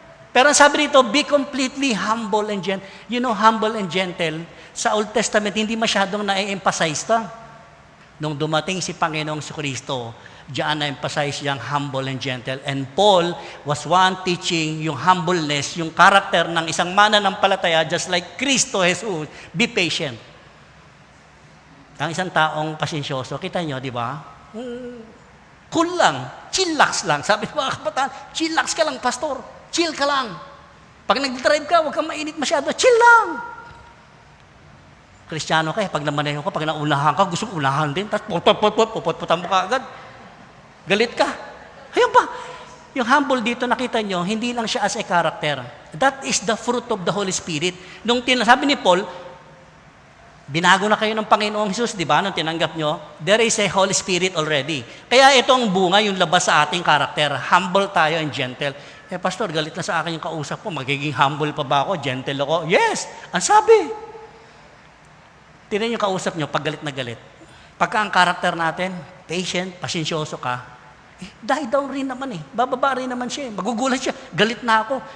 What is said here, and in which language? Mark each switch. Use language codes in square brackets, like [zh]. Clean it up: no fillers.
[tl] Pero ang sabi rito, [en] be completely humble and gentle. You know, humble and gentle, sa Old Testament, [tl] hindi masyadong na-emphasize to. Nung dumating si Panginoong Kristo, diyan na-emphasize yung [en] humble and gentle. And Paul was one teaching [tl] yung humbleness, yung character ng isang mananampalataya, [en] just like Kristo Jesus, be patient. [tl] Ang isang taong pasensyoso, kita nyo, di ba? Cool lang, chillax lang. Sabi ng mga kabataan, chillax ka lang, pastor. Chill ka lang. Pag nag-drive ka, huwag kang mainit masyado. Chill lang. Kristiyano ka, pag namaneho ka, pag naunahan ka, gusto mo unahan din. Tapos pupot-putan mo ka agad. Galit ka. Ayun pa. Yung humble dito, nakita nyo, hindi lang siya as a character. [en] That is the fruit of the Holy Spirit. [tl] Nung sabi ni Paul, binago na kayo ng Panginoong Jesus, di ba? Nung tinanggap nyo, [en] there is a Holy Spirit already. [tl] Kaya ito ang bunga, yung labas sa ating karakter. Humble tayo and gentle. Pastor, galit na sa akin yung kausap ko. Magiging humble pa ba ako? Gentle ako? Yes! Ang sabi. Tingnan yung kausap nyo, pag galit na galit. Pagka ang karakter natin, patient, pasensyoso ka, die down rin naman eh. Bababa rin naman siya eh. Magugulat siya. Galit na ako.